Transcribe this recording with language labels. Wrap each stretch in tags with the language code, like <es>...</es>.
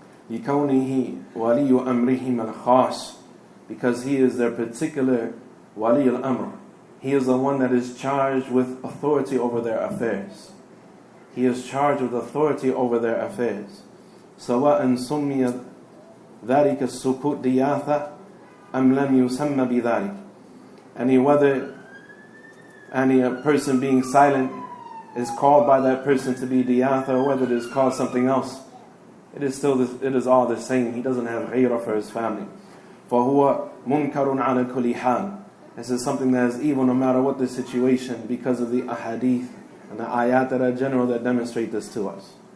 <ar>لِكَوْنِهِ وَلِيُّ أَمْرِهِمْ الْخَاص,</ar> <en>because he is their particular wali al-amr. He is the one that is charged with authority over their affairs. He is charged with authority over their affairs.</en> <ar>سواء سمي ذلك السكوت دياثة أم لم يسمى بذلك.</ar> <en>Whether any person being silent is called by that person to be diyatha, or whether it is called something else, it is all the same. He doesn't have ghayrah for his family.</en> <ar>فهو منكر على كل حال.</ar> <en>This is something that is evil no matter what the situation, because of the ahadith and the ayat that are general that demonstrate this to us.</en>